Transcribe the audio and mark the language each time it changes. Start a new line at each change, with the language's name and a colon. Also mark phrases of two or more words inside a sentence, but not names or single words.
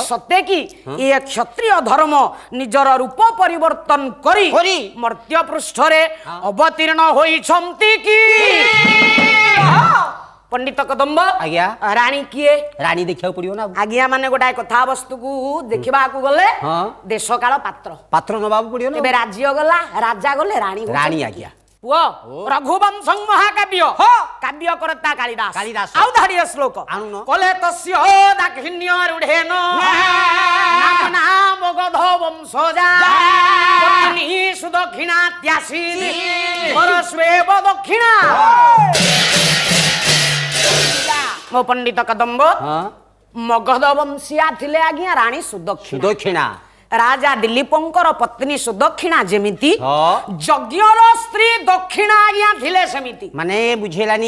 Odia: ସତେ କି ଏ କ୍ଷତ୍ରିୟ ଧର୍ମ ନିଜର ରୂପ ପରିବର୍ତ୍ତନ କରି ମର୍ତ୍ତ୍ୟ ପୃଷ୍ଠରେ ଅବତୀର୍ଣ୍ଣ ହୋଇଛନ୍ତି କି ପଣ୍ଡିତ କଦମ୍ବ ଆଜ୍ଞା। ରାଣୀ କିଏ? ରାଣୀ ଦେଖିବାକୁ ପଡିବ ନା। ଆଜ୍ଞା ମାନେ ଗୋଟାଏ କଥାବସ୍ତୁକୁ ଦେଖିବାକୁ ଗଲେ ହଁ। ଦେଶ କାଳ ପାତ୍ର ପାତ୍ର ନବାକୁ ପଡିବ ନା। ଏବେ ରାଜ୍ୟ ଗଲା ରାଜା ଗଲେ ରାଣୀ ରାଣୀ ଆଜ୍ଞା। ପୁଅ ରଘୁବଂଶ ମହାକାବ୍ୟ କାବ୍ୟ କର୍ତ୍ତା କାଳିଦାସ कालिदास। ଆଉ ଧାଡ଼ିଏ ଶ୍ଳୋକ आनुन।
Sanskrit: कले तस्य दाक्षिण्य रूढेन नामना मगध वंशजा पत्नी सुदक्षिणा त्यासीत् परस्वेव दक्षिणा मो पंडित कदम्ब
Odia: हाँ ମଗଧ ବଂଶୀୟା ଥିଲେ ଆଜ୍ଞା ରାଣୀ ସୁଦକ୍ଷିଣା सुदक्षिणा ରାଜା ଦିଲୀପଙ୍କର ପତ୍ନୀ ସୁଦକ୍ଷିଣା ଯେମିତି हाँ ଯଜ୍ଞର ସ୍ତ୍ରୀ ଦକ୍ଷିଣା ଆଜ୍ଞା ଥିଲେ ସେମିତି ମାନେ ବୁଝେଲାନି